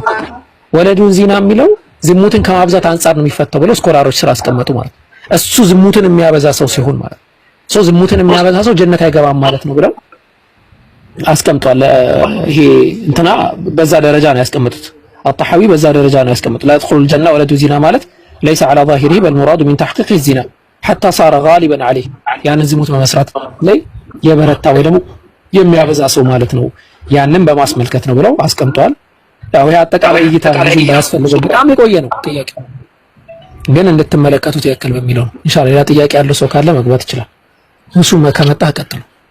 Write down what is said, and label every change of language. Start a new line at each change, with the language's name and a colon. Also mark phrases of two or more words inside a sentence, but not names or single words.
Arabic: ولد زنا
Amharic: የሚለው ዝሙትን ከማብዛት አንጻር ነው የሚፈታው ብለው ስኮላሮች ስራ አስቀመጡ ማለት እሱ ዝሙትን የሚያበዛ ሰው ሲሆን ማለት ሰው ዝሙትን የሚያበዛ ሰው ጀነት አይገባም ማለት ነው ብለው አስቀምጧል። ይሄ እንትና በዛ ደረጃ ነው ያስቀምጡት። አጣሐዊ በዛ ደረጃ ነው ያስቀምጡት።
Arabic: لا يدخل الجنة ولد زنا
Amharic: ማለት
Arabic: ليس على ظاهره بل مراد من تحقيق الزنا حتى صار غالبا عليه
Amharic: ያን ዝሙት በመስራት ላይ የበረታ ወይ ደግሞ የሚያበዛ ሰው ማለት ነው። ያንን በማስመልከት ነው ብለው አስቀምጧል። ያው ይሄ አጠቃላይ እይታ ብዙም ባያስፈልገው በጣም የቆየ ነው ጥያቄ ግን እንድትመለከቱት ያክል በሚለው ነው። ኢንሻአላህ ሌላ ጥያቄ ያለው ሰው ካለ መግባት ይችላል። እሱ ከመጣ ቀጥሉ።